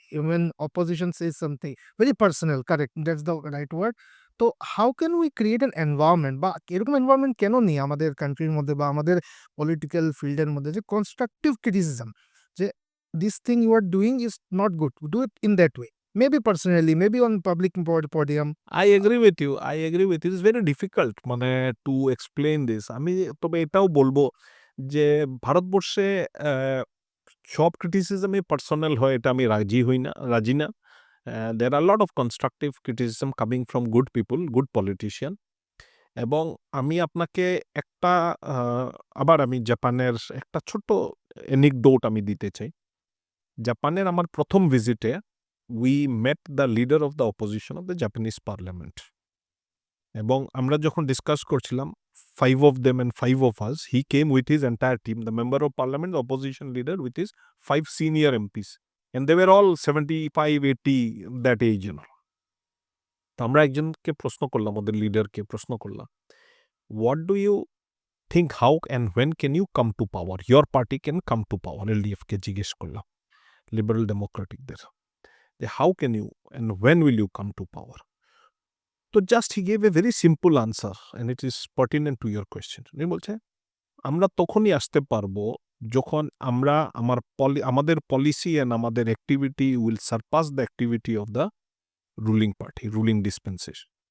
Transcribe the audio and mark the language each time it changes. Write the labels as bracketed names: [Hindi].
[English] Even opposition says something very personal, correct, that's the right word. তো how can we create an environment, [Bangla] বা এরকম environment কেন নেই আমাদের কান্ট্রির মধ্যে বা আমাদের পলিটিক্যাল ফিল্ডের মধ্যে, [English] যে constructive criticism, যে this thing you are doing is not good, do it in that way. Maybe personally, maybe on public podium. I agree with you. I agree with you. It's very difficult মানে to explain this. [Bangla] আমি তবে এটাও বলবো যে ভারতবর্ষে সব ক্রিটিসিজমই personal হয় এটা আমি রাজি না। [English] There are a lot of constructive criticism coming from good people, good politician. [Bangla] এবং আমি আপনাকে একটা আবার আমি জাপানের একটা ছোট্ট anecdote আমি দিতে চাই। জাপানের আমার ১ম ভিজিটে [English] we met the leader of the opposition of the Japanese parliament. [Bangla] এবং আমরা যখন ডিসকাস করছিলাম [English] 5 of them and 5 of us, he came with his entire team, the member of parliament, the opposition leader with his 5 senior MPs. And they were all 75, 80 that age, you know. [Bangla] তো আমরা একজনকে প্রশ্ন করলাম, [English] ওদের লিডারকে প্রশ্ন করলাম, what do you think, how and when can you come to power? Your party can come to power. [Bangla] LDF কে জিজ্ঞেস করলাম, liberal ডেমোক্রেটিকদের, [English] how can you and when will you come to power? তো just he gave a very simple answer and it is pertinent to your question. [Bangla] উনি বলছে, আমরা তখনই আসতে পারবো যখন আমরা আমাদের পলিসি অ্যান্ড আমাদের activity [English] Will surpass the activity of the ruling party, ruling dispensation.